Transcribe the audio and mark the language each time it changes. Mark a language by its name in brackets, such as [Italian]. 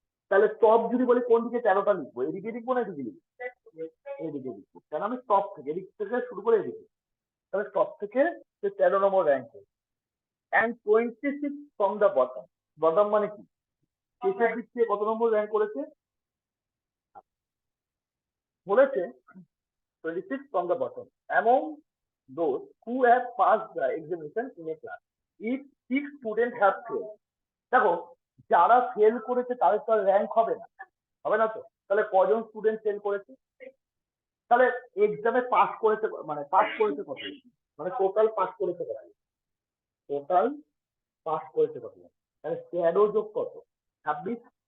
[Bangla] তাহলে টপ যদি বলি কোন দিকে 13টা লিখবো, এদিকে লিখবো না এদিকে লিখবো? এদিকে লিখবো, কেন আমি টপ থেকে, এদিক থেকে শুরু করে এদিকে, তাহলে টপ থেকে সে 13 নম্বর র্যাঙ্ক করেছে। [English] and 26 from the bottom, [Bangla] bottom মানে কি? শেষের দিক থেকে কত নম্বর র্যাঙ্ক করেছে? বলেছে [English] 26 from the bottom among those who have passed the examination in a class. If 6 students have failed, [Bangla] দেখো যারা ফেল করেছে তাদের তো র্যাঙ্ক হবে না, হবে না তো? তাহলে কজন স্টুডেন্ট ফেল করেছে? তাহলে এক্সামে পাস করেছে, মানে পাস করেছে কত, মানে টোটাল পাস করেছে কত? টোটাল পাস করেছে কত? তাহলে 13 যোগ কত? 26।